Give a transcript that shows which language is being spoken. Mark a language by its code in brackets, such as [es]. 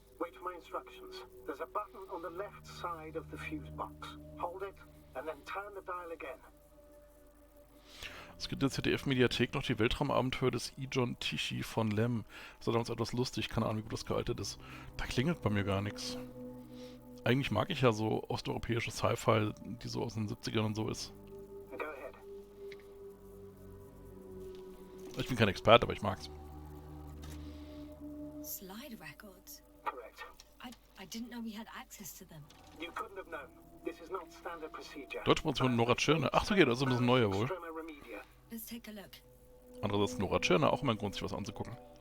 [en] Wait for my instructions. There's a button on the left side of the fuse box. Hold it, and then turn the dial again. [de] Es gibt in der ZDF-Mediathek noch die Weltraumabenteuer des Ijon Tichy von Lem. Das ist damals etwas lustig, keine Ahnung, wie gut das gealtert ist. Da klingelt bei mir gar nichts. Eigentlich mag ich ja so osteuropäische Sci-Fi, die so aus den 70ern und so ist. [en] Go ahead. [de] Ich bin kein Experte, aber ich mag's. [en] Slide records. Correct. I didn't know we had access to them. You couldn't have known. This is not standard procedure. [de] Deutsche Produktion Nora Tschirner. Ach, so geht, das ist ein bisschen neuer wohl. [la] Extrema remedia. [en] Let's take a look. [de] Andererseits Nora Tschirner, auch immer ein Grund, sich was anzugucken.